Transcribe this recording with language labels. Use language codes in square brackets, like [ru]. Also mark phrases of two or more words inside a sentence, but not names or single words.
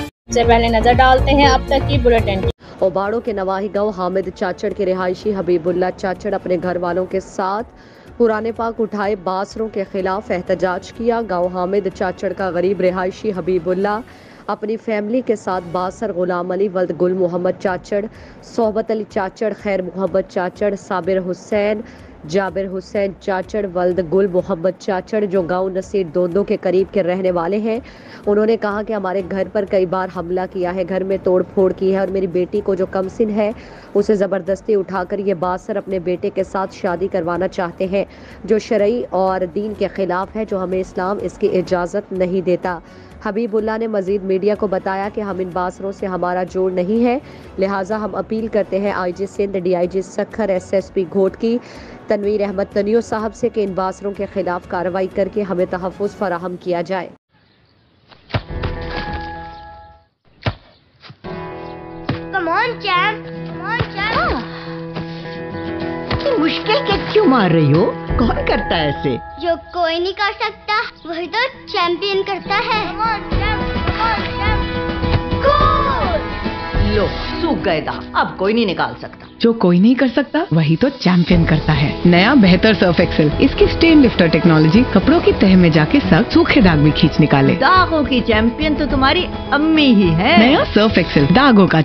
[ur] سب سے پہلے نظر ڈالتے ہیں اب تک کی بلیٹن کی. اوباڑو کے نواحی گاؤں حامد چاچڑ کے رہائشی حبیب اللہ چاچڑ اپنے گھر والوں کے ساتھ پرانے پاک اٹھائے باثروں کے خلاف احتجاج کیا. گاؤں حامد چاچڑ کا غریب رہائشی حبیب اللہ اپنی فیملی کے ساتھ باثر غلام علی ولد گل محمد چاچڑ، صحبت علی چاچڑ، خیر محمد چاچڑ، صابر حسین، جابر حسین چاچڑ ولد گل محمد چاچڑ جو گاؤں نصیر دوندو کے قریب کے رہنے والے ہیں. انہوں نے کہا کہ ہمارے گھر پر کئی بار حملہ کیا ہے، گھر میں توڑ پھوڑ کی ہے اور میری بیٹی کو جو کمسن ہے اسے زبردستی اٹھا کر یہ باثر اپنے بیٹے کے ساتھ شادی کروانا چاہتے ہیں جو شرعی اور دین کے خلاف ہے، جو ہمیں اسلام اس کی اجازت نہیں دیتا. حبیب اللہ نے مزید میڈیا کو بتایا کہ ہم ان باثروں سے ہمارا جوڑ نہیں ہے، لہٰذا ہم اپیل کرتے ہیں IG سندھ، DIG سکھر، SSP گھوٹکی تنویر احمد تنیو صاحب سے کہ ان باثروں کے خلاف کارروائی کر کے ہمیں تحفظ فراہم کیا جائے. [en] Come on, champ. Come on, champ. [ur] اتنی مشکل کے کیوں مار رہی ہو? کون کرتا ہے ایسے? جو کوئی نہیں کر سکتا وہی تو چیمپئن کرتا ہے. [en] Come on, champ. Come on, champ. Goal! [ur] لو سوکھ گئے داغ، اب کوئی نہیں نکال سکتا. جو کوئی نہیں کر سکتا وہی تو چیمپئن کرتا ہے۔ نیا بہتر سرف ایکسل، اس کی [en] stain lifter technology [ur] کپڑوں کی تہہ میں جا کے سخت سوکھے داغ بھی کھینچ نکالے. داغوں کی چیمپئن تو تمہاری امی ہی ہے. نیا سرف ایکسل داغوں کا